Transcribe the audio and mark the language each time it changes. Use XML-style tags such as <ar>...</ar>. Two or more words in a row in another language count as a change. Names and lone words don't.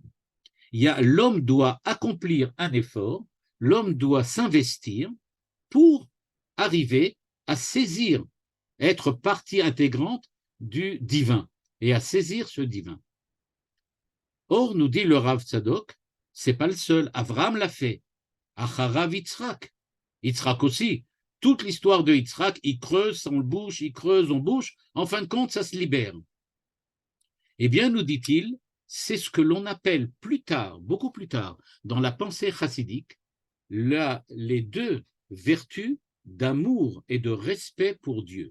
<fr>L'homme doit accomplir un effort, l'homme doit s'investir pour arriver à saisir, être partie intégrante du divin et à saisir ce divin. Or, nous dit le Rav Tzadok, c'est pas le seul. Avraham l'a fait. Acharav Yitzhak. Yitzhak aussi. Toute l'histoire de Yitzhak, il creuse, on le bouche, il creuse, on bouche. En fin de compte, ça se libère. Eh bien, nous dit-il, c'est ce que l'on appelle plus tard, beaucoup plus tard, dans la pensée chassidique, les deux vertus d'amour et de respect pour Dieu.</fr>